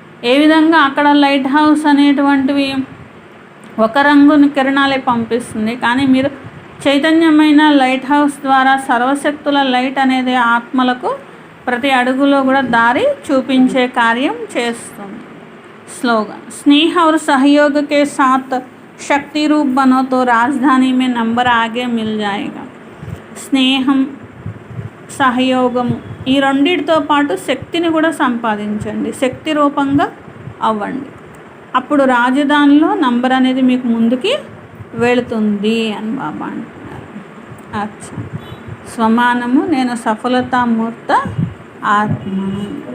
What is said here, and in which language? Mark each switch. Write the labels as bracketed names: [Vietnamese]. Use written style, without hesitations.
[Telugu] ఏ విధంగా అక్కడ light house అనేటువంటివి ఒక రంగుని కిరణాలే పంపిస్తుంది, కానీ మీరు చైతన్యమైన లైట్ హౌస్ ద్వారా సర్వశక్తుల లైట్ అనేది ఆత్మలకు ప్రతి అడుగులో కూడా దారి చూపించే కార్యం చేస్తుంది. [Hindi] स्लोगन स्नेह और सहयोग के साथ शक्ति रूप बनो तो राजधानी में नंबर आगे मिल जाएगा. [Telugu] స్నేహం, సహయోగము ఈ రెండిటితో పాటు శక్తిని కూడా సంపాదించండి, శక్తి రూపంగా అవ్వండి. అప్పుడు రాజధానిలో నంబర్ అనేది మీకు ముందుకి వెళుతుంది అని బాబా అంటున్నారు. అచ్చా, స్వమానము నేను సఫలతామూర్త ఆత్మను.